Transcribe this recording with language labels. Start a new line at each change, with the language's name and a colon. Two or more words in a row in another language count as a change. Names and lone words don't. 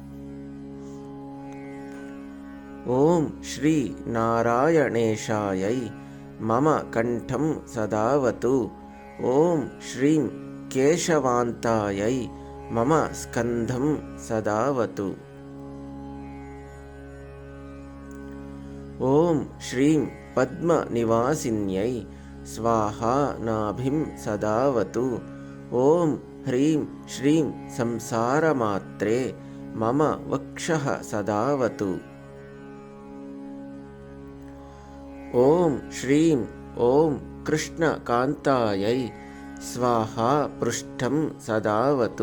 Sanskrit: ॐ श्री नारायणेशायै मम कण्ठं सदावतु. ॐ श्रीं केशवान्तायै मम स्कन्धं सदावतु. ॐ श्रीं पद्मनिवासिन्यै स्वाहा नाभिं सदावतु। ॐ ह्रीं श्रीं संसारमात्रे मम वक्षः सदावतु। ॐ श्रीं ॐ कृष्णकान्तायै स्वाहा पृष्ठं सदावतु।